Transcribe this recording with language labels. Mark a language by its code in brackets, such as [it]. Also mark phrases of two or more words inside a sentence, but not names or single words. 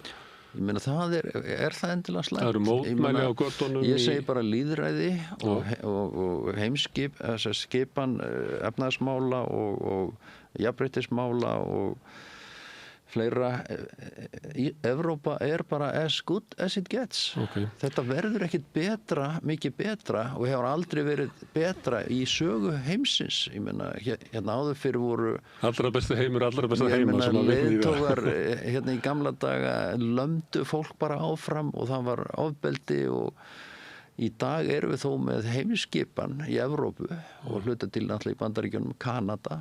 [is] Ég meina það það endilega slæmt. Það eru mótmæli á göttunum. Ég segi bara lýðræði og heimskipan efnahagsmála og jafnréttismála og fleira, Evrópa bara [en] as good as it gets. [is] Þetta verður ekkit mikið betra og hefur aldrei verið betra í sögu heimsins. Ég meina, hérna áður fyrir voru allra besta heimur, allra besta heimur sem að leiðtogar hérna í gamla daga lömdu fólk bara áfram og það var ofbeldi og í dag erum við þó með heimskipan í Evrópu og hluta til náttúrulega í Bandaríkjunum, Kanada.